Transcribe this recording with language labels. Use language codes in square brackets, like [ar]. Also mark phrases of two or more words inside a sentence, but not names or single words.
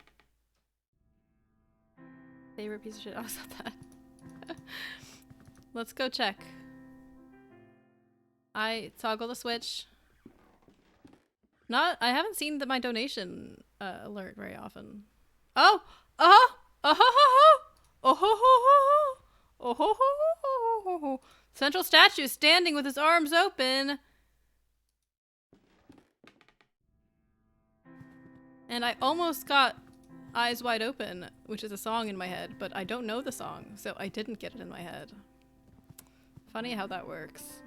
[en] Favorite piece of shit. I was at that. Let's go check. I toggle the switch. I haven't seen my donation alert very often. Oh! Oh! Oh ho ho ho! Oh ho ho ho! Oh ho ho ho ho ho! Central statue standing with his arms open. And I almost got Eyes Wide Open, which is a song in my head, but I don't know the song, so I didn't get it in my head. Funny how that works.